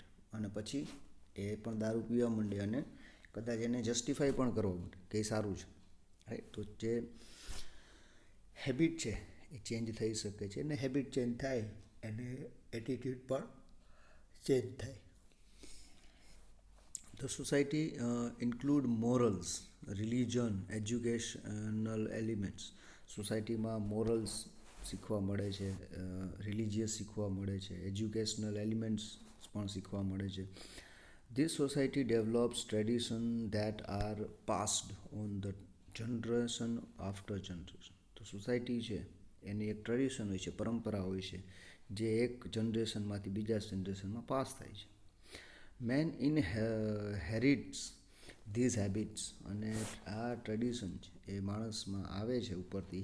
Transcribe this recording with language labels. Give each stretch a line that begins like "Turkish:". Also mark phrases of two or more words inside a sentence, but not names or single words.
Gujarati: અને પછી એ પણ દારૂ પીવા માંડે અને કદાચ એને જસ્ટિફાઈ પણ કરવા માંડે કે એ સારું છે, રાઈટ. તો જે હેબિટ છે એ ચેન્જ થઈ શકે છે, અને હેબિટ ચેન્જ થાય અને એટીટ્યૂડ પણ ચેન્જ થાય.
English: The society include morals, religion, educational elements.
Gujarati: સોસાયટીમાં મોરલ્સ શીખવા મળે છે, રિલિજિયસ શીખવા મળે છે,
English: educational elements
Gujarati: પણ શીખવા મળે છે.
English: This society develops tradition that are passed on the generation after generation.
Gujarati: તો સોસાયટી છે એની એક ટ્રેડિશન હોય છે, પરંપરા હોય છે, જે એક જનરેશનમાંથી બીજા જનરેશનમાં પાસ થાય છે.
English: man inherits these habits.
Gujarati: અને આ ટ્રેડિશન છે એ માણસમાં આવે છે ઉપરથી.